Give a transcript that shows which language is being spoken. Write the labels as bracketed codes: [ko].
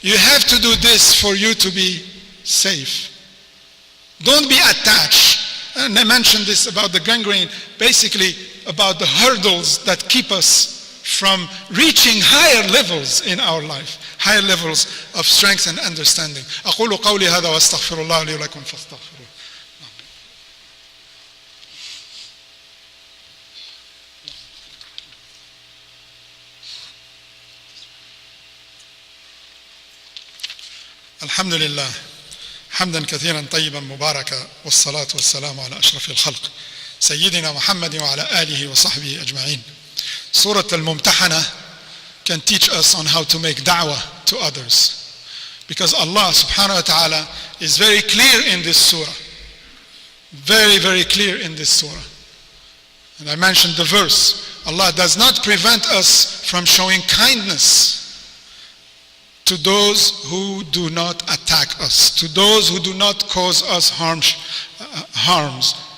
[en] You have to do this for you to be safe. Don't be attached. And I mentioned this about the gangrene, basically about the hurdles that keep us from reaching higher levels in our life, higher levels of strength and understanding. [ar] أقول قولي هذا واستغفر الله لي ولكم فاستغفروه. الحمد لله حمدا كثيرا طيبا مباركا والصلاة والسلام على أشرف الخلق سيدنا محمد وعلى آله وصحبه أجمعين. [en] Surah Al-Mumtahana can teach us on how to make da'wah to others. Because Allah subhanahu wa ta'ala is very clear in this surah. Very, very clear in this surah. And I mentioned the verse. Allah does not prevent us from showing kindness to those who do not attack us, to those who do not cause us harms.